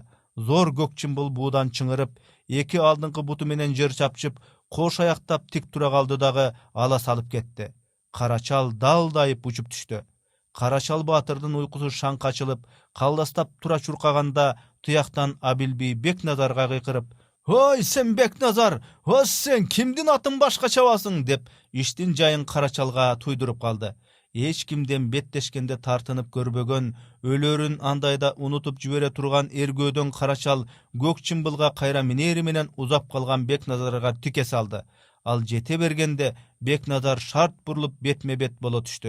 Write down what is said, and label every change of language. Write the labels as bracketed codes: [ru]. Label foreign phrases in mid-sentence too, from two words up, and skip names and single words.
[ky] Зор көк чымбыл буудан чыңырып, 2 алдыңкы буту менен жер чапчып, кош аяктап тик тура калды дагы ала салып кетти. Карачал далдайып учуп түштү. Карачал баатырдын уйкусу шаңк ачылып, калдастап тура чуркаганда Тияктан Абилби Бекназарга кыйкырып: "Ой, сен Бекназар, ос сен кимдин атын башка чабасың?" деп иштин жайын Карачалга туйдуруп калды. Эч кимден беттешкенде тартынып көрбөгөн, өлөрүн андайда унутуп жибере турган эргөөдөн Карачал көк чымбылга кайра минери менен узап калган Бекназарга тике салды. Ал жете бергенде Бекназар шарт бурулуп бетме бет боло түштү.